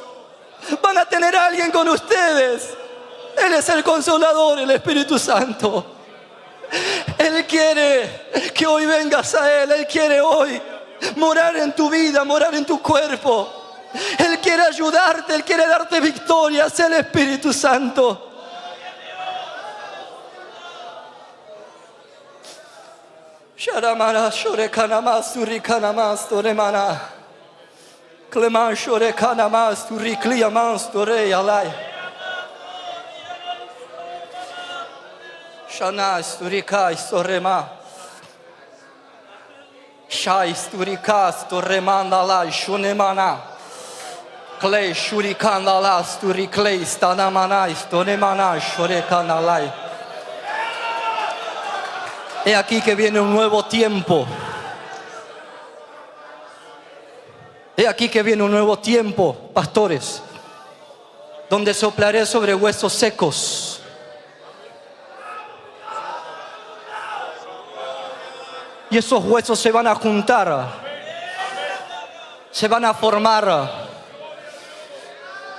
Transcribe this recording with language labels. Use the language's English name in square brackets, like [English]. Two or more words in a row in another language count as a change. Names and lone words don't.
[Spanish] Van a tener a alguien con ustedes. Él es el Consolador, el Espíritu Santo. Él quiere que hoy vengas a Él. Él quiere hoy morar en tu vida, morar en tu cuerpo. Él quiere ayudarte, Él quiere darte victoria. Es el Espíritu Santo. Sharamara shorekanamas turikanamas toremana. Cleman shorekanamas turikliamas toreyalai. Shanas turikais torema. Shais turikas toremandalai shunemana. Clay shurikandalas turikleis tanamanais tonemana shorekanalai. He aquí que viene un nuevo tiempo. He aquí que viene un nuevo tiempo, pastores, donde soplaré sobre huesos secos. Y esos huesos se van a juntar, se van a formar.